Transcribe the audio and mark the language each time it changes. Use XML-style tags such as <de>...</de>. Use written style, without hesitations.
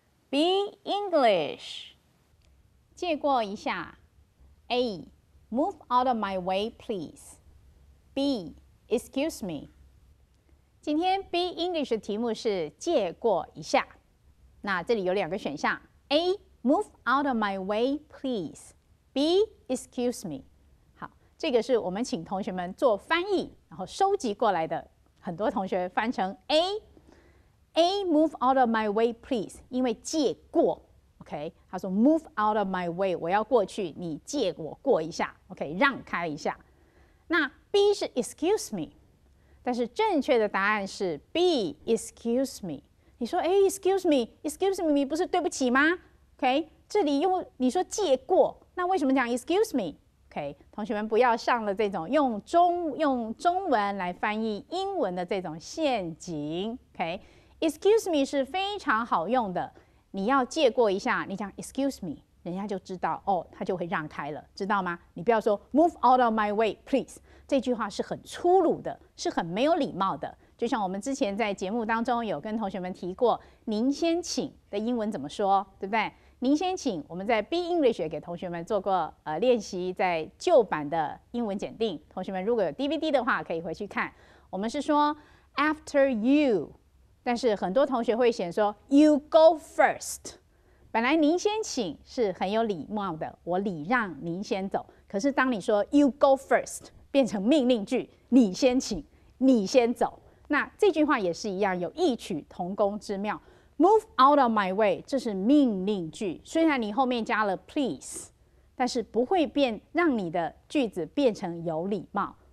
<zh>Be English， 借过一下。 A.</zh> <en>Move out of my way, please. B. Excuse me.</en> <zh>今天 Be English 的题目是借过一下。那这里有2个选项 ：A.</zh> <en>Move out of my way, please. B. Excuse me.</en> <zh>好，这个是我们请同学们做翻译，然后收集过来的。很多同学翻成 A。</zh> <en>A move out of my way, please，</en> <zh>因为借过 ，OK， 他说</zh> <en>move out of my way，</en> <zh>我要过去，你借我过一下 ，OK， 让开一下。那 B 是 excuse me， 但是正确的答案是 B excuse me。你说excuse me，excuse me 不是对不起吗 ？OK， 这里你说借过，那为什么讲 excuse me？OK， 同学们不要上了这种用中文来翻译英文的这种陷阱 ，OK。Excuse me 是非常好用的，你要借过一下，你讲 Excuse me， 人家就知道哦，他就会让开了，知道吗？你不要说</zh> <en>Move out of my way, please，</en> <zh>这句话是很粗鲁的，是很没有礼貌的。就像我们之前在节目当中有跟同学们提过，您先请的英文怎么说，对不对？您先请，我们在 Be English 也给同学们做过练习，在旧版的英文检定，同学们如果有 DVD 的话，可以回去看。我们是说</zh> <en>After you。</en> <zh>但是很多同学会写说</zh> <en>You go first，</en> <zh>本来您先请是很有礼貌的，我礼让您先走。可是当你说</zh> <en>You go first</en> <zh>变成命令句，你先请，你先走。那这句话也是一样，有异曲同工之妙。</zh> <en>Move out of my way，</en> <zh>这是命令句，虽然你后面加了 please， 但是不会让你的句子变成有礼貌。</zh>